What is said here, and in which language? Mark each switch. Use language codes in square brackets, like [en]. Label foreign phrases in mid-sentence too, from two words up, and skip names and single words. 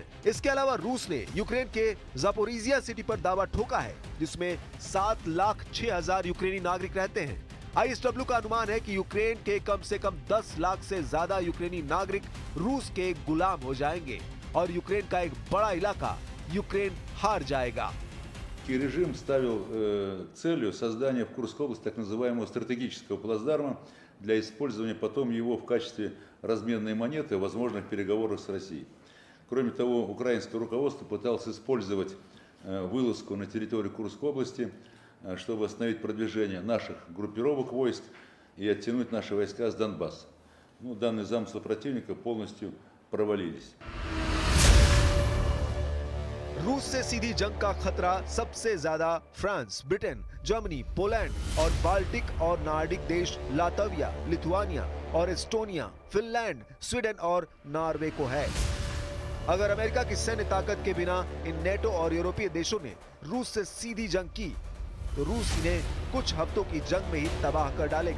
[hi] इसके अलावा रूस ने यूक्रेन के ज़ापोरिजिया सिटी पर दावा ठोका है, जिसमें 7,06,000 यूक्रेनी नागरिक रहते हैं। ISW का अनुमान है कि यूक्रेन के कम से कम 10 लाख से ज्यादा यूक्रेनी नागरिक रूस के गुलाम हो जाएंगे और यूक्रेन का एक बड़ा इलाका यूक्रेन हार जाएगा। [ru] Режим ставил целью создания в Курской области так называемого стратегического плацдарма для использования потом его в качестве разменной монеты в возможных переговорах с Россией. Кроме того, украинское руководство пыталось использовать вылазку на территорию Курской области, чтобы остановить продвижение наших группировок войск и оттянуть наши войска с Донбасса. Данные замыслы противника полностью провалились. [hi] रूस से सीधी जंग का खतरा सबसे ज्यादा फ्रांस, ब्रिटेन, जर्मनी, पोलैंड और बाल्टिक और नार्डिक देश लातविया, लिथुआनिया और एस्टोनिया, फिनलैंड, स्वीडन और नॉर्वे को है। अगर अमेरिका की सैन्य ताकत के बिना इन नेटो और यूरोपीय देशों ने रूस से सीधी जंग की तो रूस इन्हें कुछ हफ्तों की जंग में ही तबाह कर डालेगा।